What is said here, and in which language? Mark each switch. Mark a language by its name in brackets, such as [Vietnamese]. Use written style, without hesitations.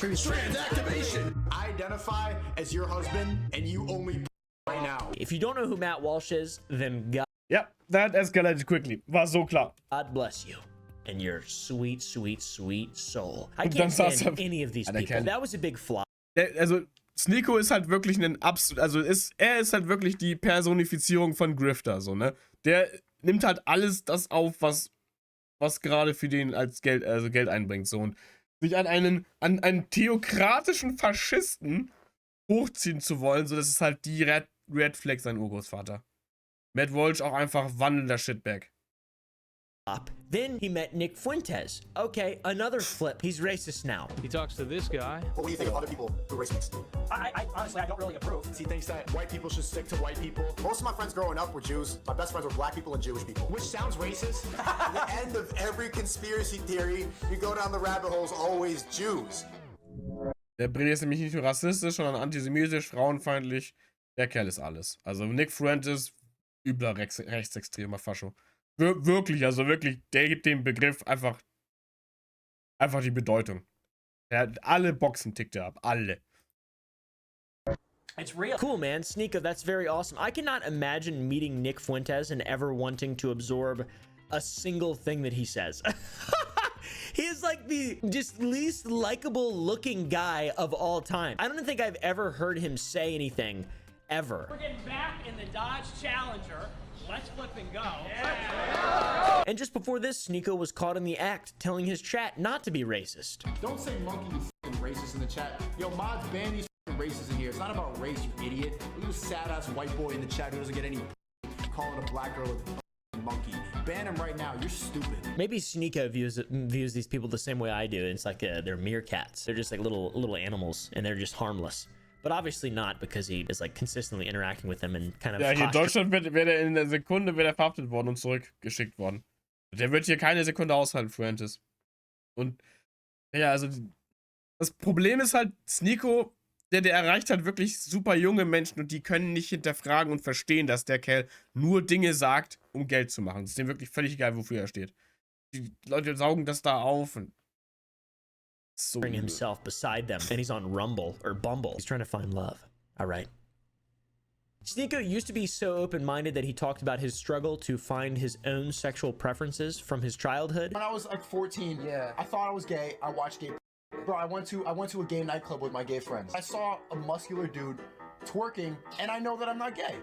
[English] Trans activation. I identify as your husband and you only right now. If you don't know who Matt Walsh is, then God... Yep, that escalated quickly. [German] War so klar. [English] God bless you and your sweet, sweet, sweet soul. I can't stand any of these people. That was a big flop. [German] Also, SNEAKO ist halt wirklich er ist halt wirklich die Personifizierung von Grifter, so, ne? Der nimmt halt alles das auf, was gerade für den als Geld einbringt, so. Und sich an einen theokratischen Faschisten hochziehen zu wollen, so, das ist halt die Red Flag sein Urgroßvater. Matt Walsh auch einfach wandelnder Shitbag. [English] Then he met Nick Fuentes. Okay, another flip. He's racist now. He talks to this guy. What do you think of other people who are racist? I honestly, I don't really approve. He thinks that white people should stick to white people. Most of my friends growing up were Jews. My best friends were black people and Jewish people. Which sounds racist. The end of every conspiracy theory, you go down the rabbit hole, is always Jews. [German] Der Brille ist nämlich nicht nur rassistisch, sondern antisemitisch, frauenfeindlich. Der Kerl ist alles. Also Nick Fuentes, übler rechtsextremer Fascho. Wirklich, also wirklich, der gibt dem Begriff einfach die Bedeutung. Alle Boxen tickt er ab, alle. [English] It's real. Cool, man. SNEAKO, that's very awesome. I cannot imagine meeting Nick Fuentes and ever wanting to absorb a single thing that he says. He is like the just least likable looking guy of all time. I don't think I've ever heard him say anything, ever. We're getting back in the Dodge Challenger. Let's flip and go. Yeah. And just before this, SNEAKO was caught in the act, telling his chat not to be racist. Don't say monkey, you fucking racist in the chat. Yo, mods, ban these fucking racists in here. It's not about race, you idiot. Look at this sad-ass white boy in the chat who doesn't get any calling a black girl a monkey. Ban him right now. You're stupid. Maybe SNEAKO views these people the same way I do. It's like they're meerkats. They're just like little animals, and they're just harmless. But obviously not, because he is like consistently interacting with them and kind of. [German] Ja, hier in Deutschland wäre in der Sekunde verhaftet worden und zurückgeschickt worden. Der wird hier keine Sekunde aushalten, Fuentes. Und ja, also das Problem ist halt, SNEAKO, der erreicht halt wirklich super junge Menschen und die können nicht hinterfragen und verstehen, dass der Kerl nur Dinge sagt, um Geld zu machen. Es ist dem wirklich völlig egal, wofür er steht. Die Leute saugen das da auf und so [English] bring himself beside them, and he's on Rumble or Bumble. He's trying to find love. All right. SNEAKO used to be so open-minded that he talked about his struggle to find his own sexual preferences from his childhood. When I was like 14, I thought I was gay. I watched gay. Bro, I went to a gay nightclub with my gay friends. I saw a muscular dude twerking, and I know that I'm not gay.